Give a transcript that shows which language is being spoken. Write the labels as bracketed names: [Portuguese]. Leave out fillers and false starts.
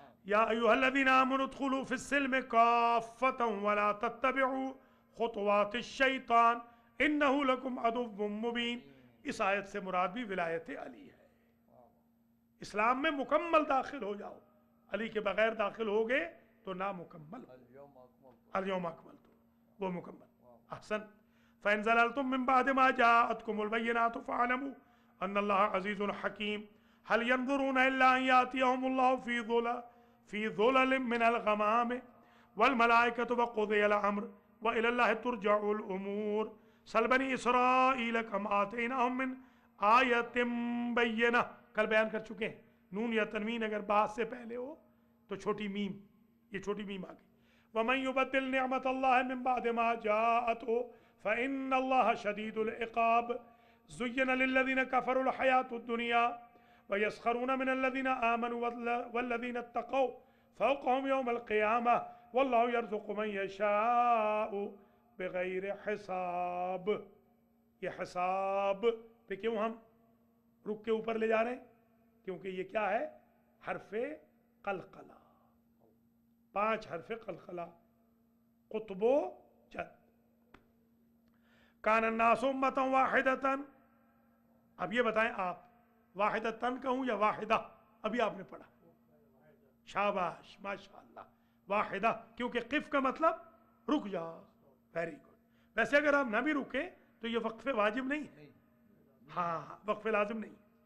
[Arabic] یا ایھا الذین آمنوا ادخلوا فی السلم کافۃ ولا تتبعوا خطوات الشیطان انہ لکم عدو مبین. [Urdu] اس آیت سے مراد بھی ولایت علی ہے. اسلام میں مکمل داخل ہو جاؤ، علی کے بغیر داخل ہوگے تو نامکمل ہو. [Arabic] اليوم اکملت، [Urdu] وہ مکمل. احسن. [Arabic] فإن زللتم من بعد ما جاءتكم البينات فاعلموا أن الله عزيز حكيم. هل ينظرون إلا أن يأتيهم الله في ظلل من الغمام والملائكة وقضي الأمر وإلى الله ترجع الأمور. سل بني إسرائيل كم آتيناهم من آية بينة. [Urdu] کل بیان کر چکے ہیں، نون یا تنوین اگر بعد سے پہلے ہو تو چھوٹی میم، یہ چھوٹی میم آ گئی. [Arabic] وَمَن يُبَدِّلْ نِعْمَةَ اللَّهِ مِن بَعْدِ مَا جَاءَتْهُ فَإِنَّ اللَّهَ شَدِيدُ الْعِقَابِ. زُيِّنَ لِلَّذِينَ كَفَرُوا الْحَيَاةُ الدُّنْيَا وَيَسْخَرُونَ مِنَ الَّذِينَ آمَنُوا وَالَّذِينَ اتَّقَوْا فَوْقَهُمْ يَوْمَ الْقِيَامَةِ وَاللَّهُ يَرْزُقُ مَن يَشَاءُ بِغَيْرِ حِسَابٍ. [Urdu] یہ حساب پہ کیوں ہم رک کے اوپر لے جا رہے ہیں؟ کیونکہ یہ کیا ہے؟ حرف قلقلہ. 5 حرف قلقلہ، قطب و جد. [Arabic] کان الناس امة واحدة [Urdu] اب یہ بتائیں آپ واحدتن کہوں یا واحدہ؟ ابھی آپ نے پڑھا، شاباش ماشاءاللہ، واحدہ، کیونکہ قف کا مطلب رک جا، [English] Very good. [Urdu] ویسے اگر آپ نہ بھی رکیں تو یہ وقف واجب نہیں ہے، ہاں وقف لازم نہیں۔